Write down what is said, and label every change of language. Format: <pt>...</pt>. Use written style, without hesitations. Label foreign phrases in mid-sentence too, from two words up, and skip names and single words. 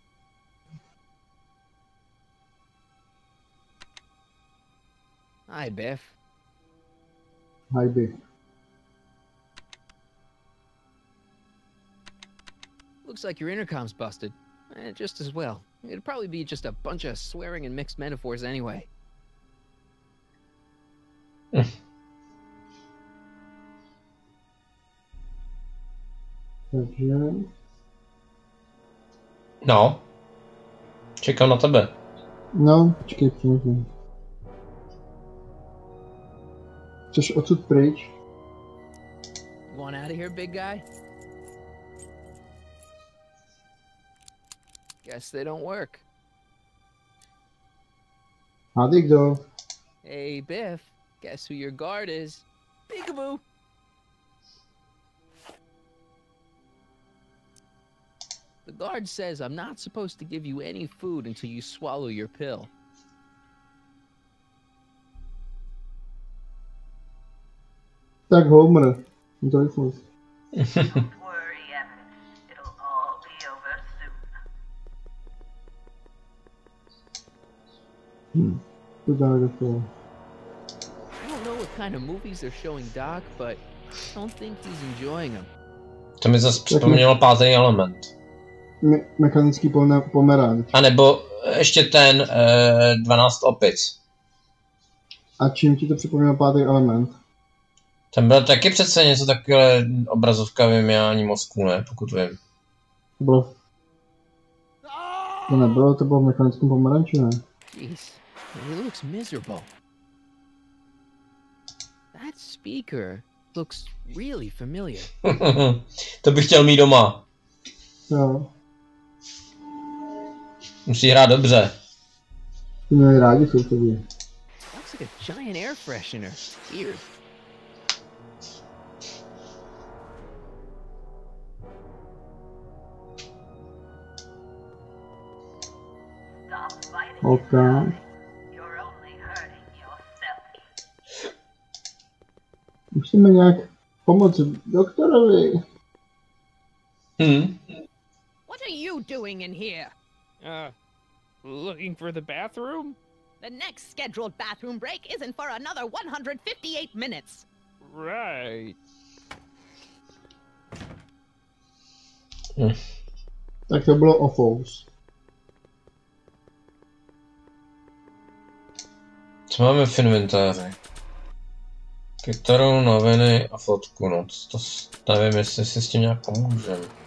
<en>Hi, Biff. Hi, Biff. Looks like your intercom's busted. Just as well. It'd probably be just a bunch of swearing and mixed metaphors anyway.</en> <cs>Takže... No. Čekám na tebe. No, počkej, přemýšlím. Chceš odsud pryč?</cs> <en>Want out of here, big guy? Guess they don't work.</en> <cs>Hádej kdo?</cs> <en>Hey, Biff. Guess who your guard is? Peekaboo. The guard says I'm not supposed to give you any food until you swallow your pill.</en> <cs>Tak Homer. Doufus.</cs> <en>Don't worry, Evans. It'll all be over soon.</en> <cs>To dáme do toho.</cs> <en>I don't know what kind of movies they're showing Doc, but I don't think he's enjoying them.</en> <cs>To mi zase připomnělo pátý element. Mechanický pomeranč. A nebo ještě ten 12 opic. A čím ti to připomnělo pátý element? Ten byl taky přece něco takové obrazovka vyměňování mozku, ne? Pokud vím. To bylo... To nebylo, to bylo v mechanickém pomeranči, ne?</cs> <en>Jeez, he looks miserable. That speaker, looks really familiar.</en> <cs>To bych chtěl mít doma. Jo. Musí hrát dobře. Ty měli rádi sousedí.</cs> <en>Looks like a giant air freshener. Weird. OK.</en> <cs>Musíme nějak pomoct doktorovi.</cs> <en>What are you doing in here? Looking for the bathroom? The next scheduled bathroom break isn't for another 158 minutes. Right.</en> <cs>Tak to bylo ofous. Co máme v inventáři? Kytaru, noviny a fotku, no to nevím, jestli si s tím nějak pomůžeme.</cs>